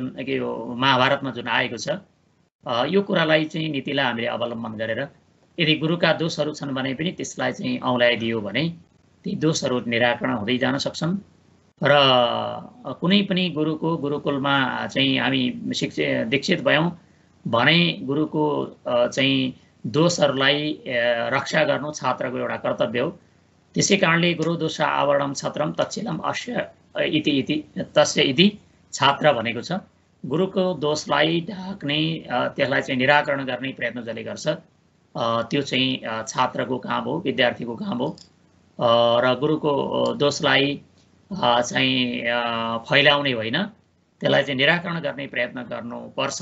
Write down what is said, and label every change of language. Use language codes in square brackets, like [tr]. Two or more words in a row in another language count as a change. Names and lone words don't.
[ne] यो महाभारतमा जुन आएको छ, यो कुरालाई चाहिँ नीतिलाई हामीले अवलम्बन गरेर यदि गुरुका दोषहरू छन् भने पनि त्यसलाई चाहिँ औँल्याइदियो भने ती दोषहरू निराकरण हुँदै जान सक्छन् र कुनै पनि गुरुको गुरुकुलमा चाहिँ हामी दीक्षित भयौँ भने गुरुको चाहिँ दोषहरूलाई रक्षा गर्नु छात्रको एउटा कर्तव्य हो। त्यसै कारणले [sa] गुरु दोष आवरणम छत्रम तच्छिलम अस्य इति तस्य इति [ne] छात्र भनेको छ। गुरुको दोषलाई ढाक्ने, त्यसलाई चाहिँ निराकरण गर्ने प्रयत्न जसले गर्छ त्यो चाहिँ छात्रको काम हो, विद्यार्थीको काम हो र गुरुको दोषलाई चाहिँ फैलाउने होइन, त्यसलाई चाहिँ निराकरण गर्ने प्रयत्न गर्नुपर्छ।